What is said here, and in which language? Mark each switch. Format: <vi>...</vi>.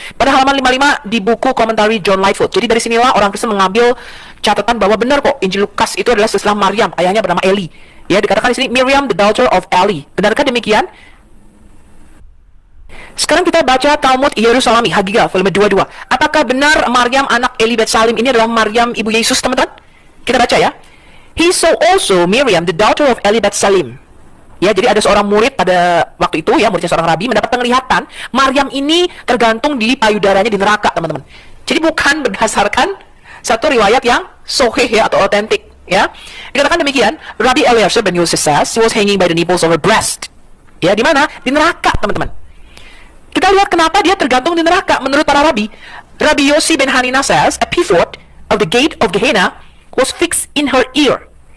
<id>Pada halaman 55 di buku komentari John Lightfoot. Jadi dari sinilah orang Kristen mengambil catatan bahwa benar kok Injil Lukas itu adalah silsilah Maryam, ayahnya bernama Eli. Ya, dikatakan di sini</id> <en>Miriam the daughter of Eli.</en> <id>Benarkah demikian? Sekarang kita baca Talmud Yerusalemi, Hagigah, volume 22. Apakah benar Maryam anak Eli Bet Salim ini adalah Maryam ibu Yesus, teman-teman? Kita baca ya.</id> <en>He saw also Miriam, the daughter of Eli Bet Salim.</en> <id>Ya, jadi ada seorang murid pada waktu itu, ya, muridnya seorang rabi, mendapat penglihatan Maryam ini tergantung di payudaranya di neraka, teman-teman. Jadi bukan berdasarkan satu riwayat yang sahih ya atau otentik, ya. Dikatakan demikian,</id> <en>Rabbi Eliezer ben Yosef says, she was hanging by the nipples of her breast.</en> <id>Ya, di mana? Di neraka, teman-teman. Kita lihat kenapa dia tergantung di neraka menurut para rabi.</id> <en>Rabbi Yossi ben Hanina says, a pivot of the gate of Gehenna was fixed in her ear.</en>